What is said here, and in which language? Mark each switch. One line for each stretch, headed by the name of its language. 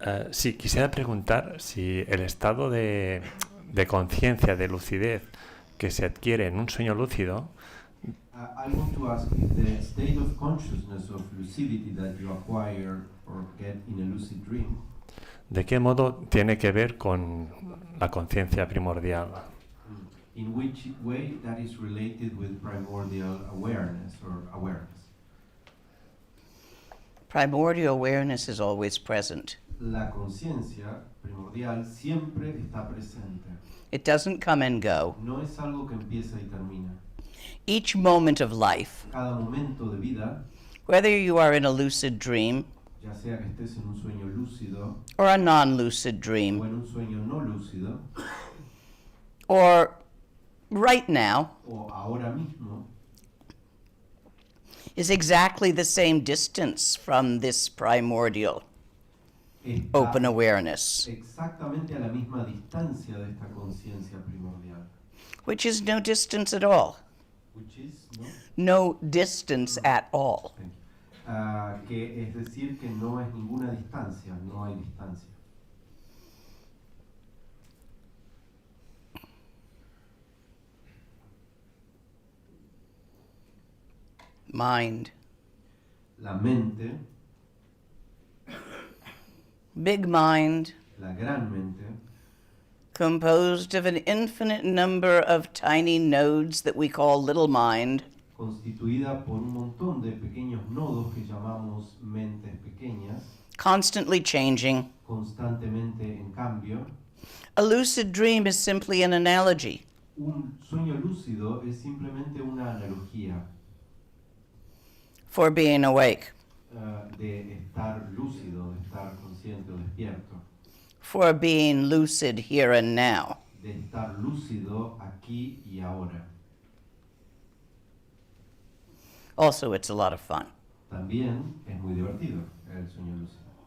Spanish: Sí, quisiera preguntar si el estado de conciencia, de lucidez que se adquiere en un sueño lúcido,
English: I want to ask if the state of consciousness of lucidity that you acquire or get in a lucid dream,
Spanish: ¿de qué modo tiene que ver con la conciencia primordial?
English: in which way that is related with primordial awareness or awareness? Primordial awareness is always present.
Spanish: La conciencia primordial siempre está presente.
English: It doesn't come and go.
Spanish: No es algo que empieza y termina.
English: Each moment of life,
Spanish: Cada momento de vida,
English: whether you are in a lucid dream
Spanish: ya sea que estés en un sueño lúcido
English: or a non-lucid
Spanish: o
English: dream,
Spanish: en un sueño no lúcido
English: or right now,
Spanish: o ahora mismo,
English: is exactly the same distance from this primordial open
Spanish: está
English: awareness,
Spanish: exactamente a la misma distancia de esta conciencia primordial,
English: which is no distance at all. which is, ¿no? No distance at all. Thank you.
Spanish: Que es decir que no es ninguna distancia, no hay distancia.
English: Mind.
Spanish: La mente,
English: Big mind,
Spanish: la gran mente,
English: composed of an infinite number of tiny nodes that we call little mind,
Spanish: constituida por un montón de pequeños nodos que llamamos mentes pequeñas,
English: constantly changing.
Spanish: constantemente en cambio.
English: A lucid dream is simply an analogy.
Spanish: Un sueño lúcido es simplemente una analogía
English: For being awake,
Spanish: de estar lúcido, de estar consciente o despierto,
English: for being lucid here and now.
Spanish: de estar lúcido aquí y ahora.
English: Also, it's a lot of fun.
Spanish: También es muy divertido el sueño lúcido.